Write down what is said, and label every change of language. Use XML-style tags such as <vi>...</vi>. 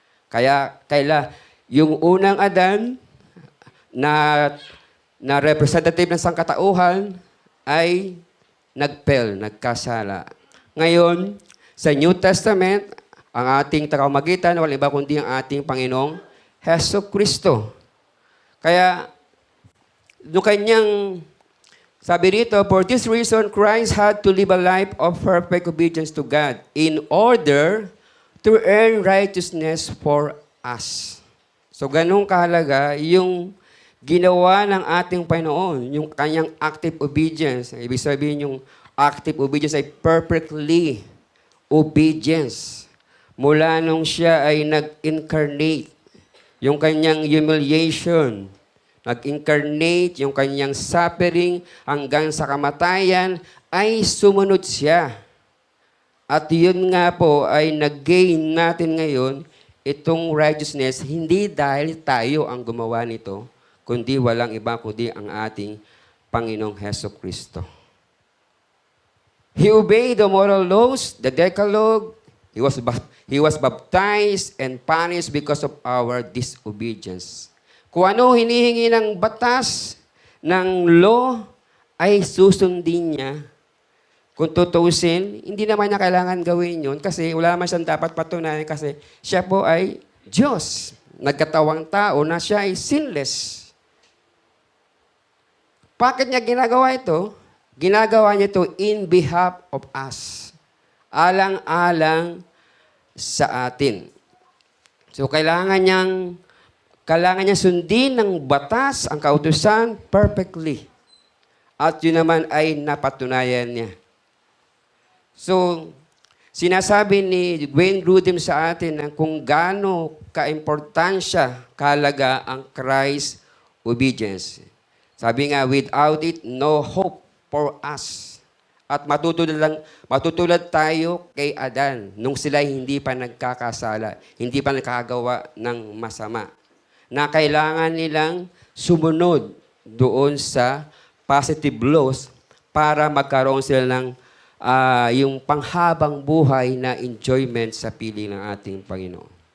<tl>Kaya yung unang Adan na representative ng sangkatauhan ay nagkasala. Ngayon, sa New Testament, ang ating tagapamagitan, walang iba kundi ang ating Panginoong Heso Kristo. Kaya, no kanyang, sabi rito,</tl> <en>for this reason, Christ had to live a life of perfect obedience to God in order to earn righteousness for us.</en> <tl>So, ganun kahalaga yung ginawa ng ating Panginoon, yung kanyang active obedience. Ibig sabihin yung active obedience ay perfectly obedience. Mula nung siya ay nag-incarnate, yung kanyang humiliation, nag-incarnate, yung kanyang suffering hanggang sa kamatayan, ay sumunod siya. At yun nga po ay nag-gain natin ngayon itong righteousness, hindi dahil tayo ang gumawa nito, kundi walang iba kundi ang ating Panginoong Heso Kristo.</tl> <en>He obeyed the moral laws, the Decalogue. He was baptized and punished because of our disobedience.</en> <tl>Kung ano hinihingi ng batas, ng law, ay susundin niya. Kung tutusin, hindi naman niya kailangan gawin yun kasi wala naman siyang dapat patunayan kasi siya po ay Diyos. Nagkatawang tao na siya ay sinless. Bakit niya ginagawa ito? Ginagawa niya ito</tl> <en>in behalf of us.</en> <tl>Alang-alang sa atin. So, kailangan niya sundin ng batas, ang kautusan, perfectly. At yun naman ay napatunayan niya. So, sinasabi ni Wayne Grudem sa atin na kung gaano kaimportansya, kahalaga ang Christ obedience. Sabi nga,</tl> <en>without it, no hope for us.</en> <tl>At matutulad tayo kay Adan nung sila hindi pa nagkakasala, hindi pa nakagawa ng masama. Na kailangan nilang sumunod doon sa positive laws para magkaroon sila ng yung panghabang buhay na enjoyment sa piling ng ating Panginoon.</tl>